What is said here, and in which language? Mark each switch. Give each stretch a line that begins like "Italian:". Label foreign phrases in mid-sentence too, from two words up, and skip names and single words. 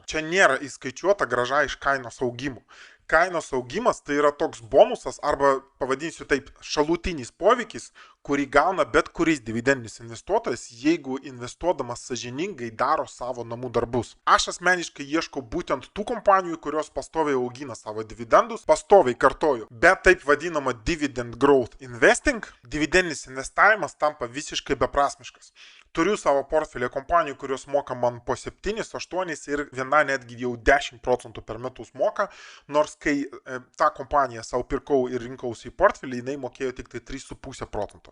Lithuanian: Čia nėra įskaičiuota grąža iš kainos augimų. Kainos augimas tai yra toks bonusas arba, pavadinsiu taip, šalutinis poveikis, kurį gauna bet kuris dividendinis investuotojas, jeigu investuodamas sąžiningai daro savo namų darbus. Aš asmeniškai ieškau būtent tų kompanijų, kurios pastoviai augina savo dividendus, pastoviai kartoju, bet taip vadinama
English: dividend growth investing,
Lithuanian: dividendinis investavimas tampa visiškai beprasmiškas. Turiu savo portfelį kompanijų, kurios moka man po 7, 8 ir viena netgi jau 10% per metus moka, nors kai tą kompaniją savo pirkau ir rinkausi į portfelį, jinai mokėjo tik tai 3,5%.